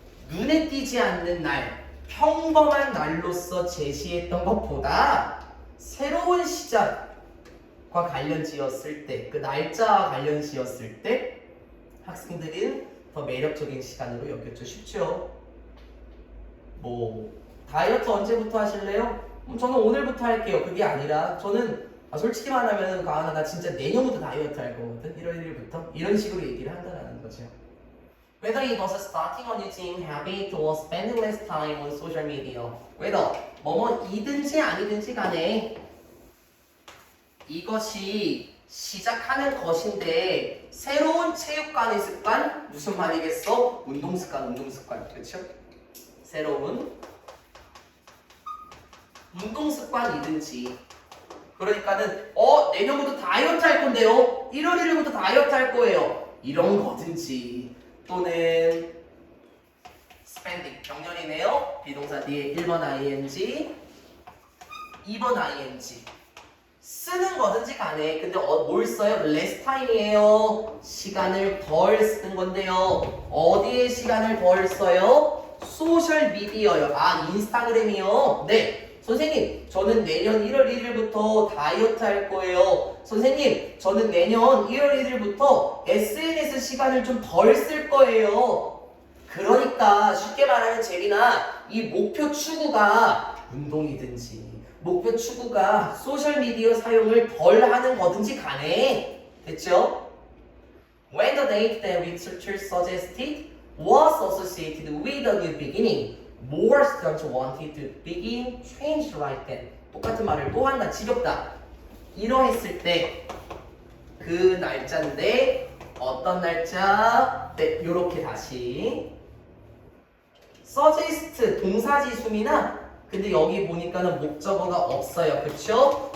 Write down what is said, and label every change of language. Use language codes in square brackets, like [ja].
[ko] 눈에 띄지 않는 날, 평범한 날로서 제시했던 것보다 새로운 시작과 관련 지었을 때, 그 날짜와 관련 지었을 때 학생들은 더 매력적인 시간으로 여겼죠. 쉽죠? 다이어트 언제부터 하실래요? 저는 오늘부터 할게요. 그게 아니라 저는 솔직히 말하면 가은아 나 진짜 내년부터 다이어트 할 거거든. 1월 1일부터 이런 식으로 얘기를 한다는 거죠. [en] Whether it was starting a new team habit or spending less time on social media, whether [ko] 뭐뭐이든지 아니든지 간에 이것이 시작하는 것인데 새로운 체육관의 습관 무슨 말이겠어? 운동 습관, 그렇죠? 새로운 운동 습관이든지 그러니까는 내년부터 다이어트 할 건데요. 1월 1일부터 다이어트 할 거예요. 이런 거든지 또는 spending 병렬이네요. 비동사 뒤에 1번 ing 2번 ing 쓰는 거든지 간에 근데 뭘 써요? less time이에요. 시간을 덜 쓰는 건데요. 어디에 시간을 덜 써요? 소셜 미디어요. 인스타그램이요. 네. 선생님, 저는 내년 1월 1일부터 다이어트 할 거예요. 선생님, 저는 내년 1월 1일부터 SNS 시간을 좀 덜 쓸 거예요. 그러니까 쉽게 말하면 재민아, 이 목표 추구가 운동이든지 목표 추구가 소셜미디어 사용을 덜 하는 거든지 간에 됐죠? [en] When the date that researchers suggested was associated with a new beginning, more students wanted to begin change right then. [ko] 똑같은 말을 또 한다. 지겹다. 이러했을 때 그 날짜인데 어떤 날짜? 네, 요렇게 다시 suggest 동사지수미나 근데 여기 보니까는 목적어가 없어요. 그쵸?